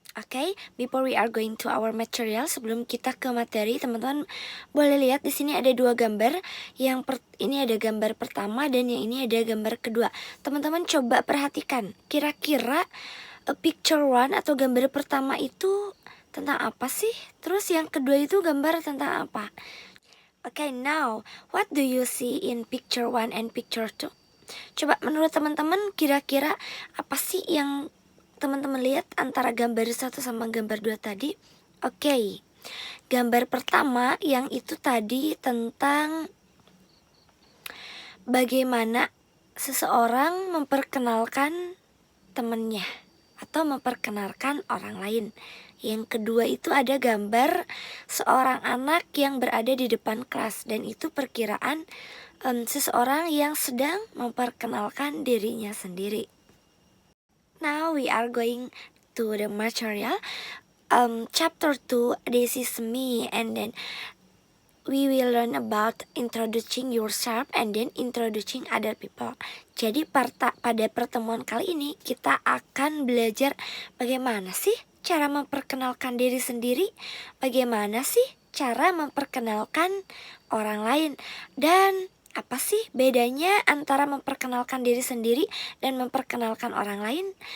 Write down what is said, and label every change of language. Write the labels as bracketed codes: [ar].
[id] Oke, [en] before we are going to our material, [id] sebelum kita ke materi, teman-teman boleh lihat di sini ada dua gambar. Ini ada gambar pertama dan yang ini ada gambar kedua. Teman-teman coba perhatikan, kira-kira [en] picture one [id] atau gambar pertama itu tentang apa sih? Terus yang kedua itu gambar tentang apa? [en] Okay, now what do you see in picture one and picture two? [id] Coba menurut teman-teman kira-kira apa sih yang teman-teman lihat antara gambar 1 sama gambar 2 tadi? Oke. Gambar pertama yang itu tadi tentang bagaimana seseorang memperkenalkan temannya atau memperkenalkan orang lain. Yang kedua itu ada gambar seorang anak yang berada di depan kelas, dan itu perkiraan seseorang yang sedang memperkenalkan dirinya sendiri. [en] Now we are going to the material. Chapter 2, this is me, and then we will learn about introducing yourself and then introducing other people. [id] Jadi pada pertemuan kali ini kita akan belajar bagaimana sih cara memperkenalkan diri sendiri, bagaimana sih cara memperkenalkan orang lain, dan apa sih bedanya antara memperkenalkan diri sendiri dan memperkenalkan orang lain?